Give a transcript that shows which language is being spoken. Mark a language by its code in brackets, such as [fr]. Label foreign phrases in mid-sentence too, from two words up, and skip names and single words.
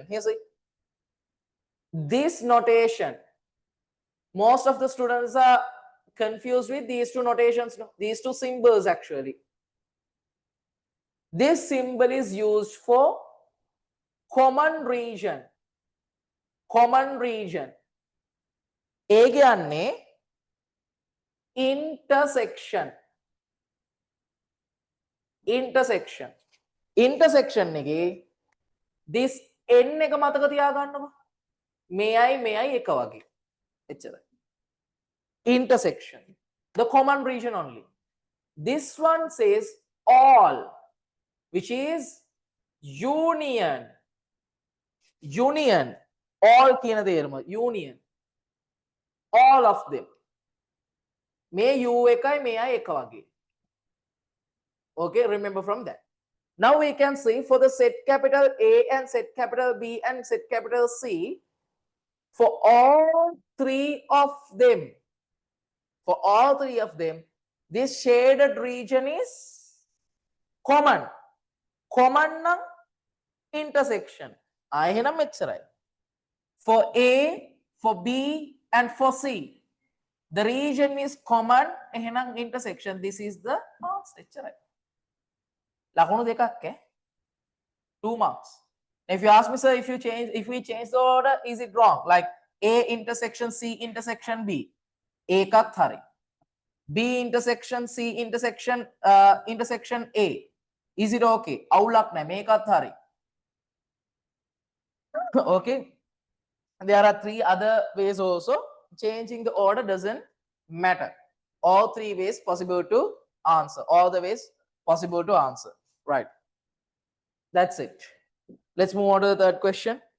[en] Here see, this notation, most of the students are confused with these two notations, these two symbols actually. This symbol is used for common region. [si] ඒ කියන්නේ intersection එකේ [en] this n [si] එක මතක තියාගන්නකො. මෙයයි එක වගේ. එච්චරයි. [en] Intersection, the common region only. This one says all, which is union. [si] All කියන තේරුම union. [en] All of them. [si] මේ u එකයි මෙයයි එක වගේ. [en] Okay, remember from that. Now we can see for the set capital A and set capital B and set capital C, for all three of them, this shaded region is common. [si] Common නම් intersection. එහෙනම් මෙච්චරයි. [en] For A, for B and for C, the region is common. එහෙනම් intersection. This is the answer. [si] එච්චරයි. ලකුණු දෙකක් [en] 2 marks. If you ask me, sir, if we change the order, is it wrong? Like A intersection C intersection B, [si] එකත් හරි. [en] B intersection C intersection A, is it okay? [si] අවුලක් නැහැ, මේකත් හරි. [en] Okay, there are 3 other ways also. Changing the order doesn't matter. All 3 ways possible to answer. All the ways possible to answer. Right. That's it. Let's move on to the third question.